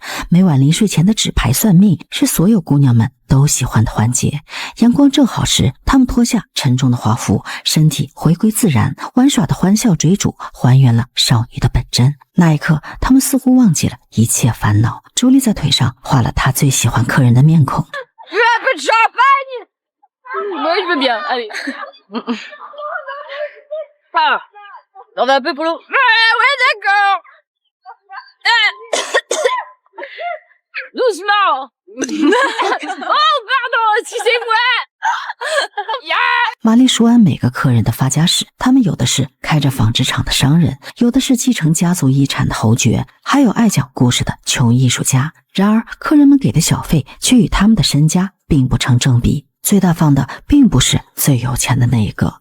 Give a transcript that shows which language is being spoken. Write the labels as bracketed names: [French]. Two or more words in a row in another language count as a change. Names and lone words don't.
[Chinese] 每晚临睡前的纸牌算命是所有姑娘们都喜欢的环节。阳光正好时，她们脱下沉重的华服，身体回归自然，玩耍的欢笑追逐还原了少女的本真。那一刻，她们似乎忘记了一切烦恼。朱莉在腿上画了她最喜欢客人的面孔。 [French] Un peu de champagne. Moi, je veux bien. Allez. Ah, on va un peu pour l'eau. Ouais, d'accord. Doucement. Oh, pardon, excusez-moi. Yeah. [Chinese] 玛丽熟谙每个客人的发家史，他们有的是开着纺织厂的商人，有的是继承家族遗产的侯爵，还有爱讲故事的穷艺术家。然而，客人们给的小费却与他们的身家并不成正比。最大方的并不是最有钱的那一个。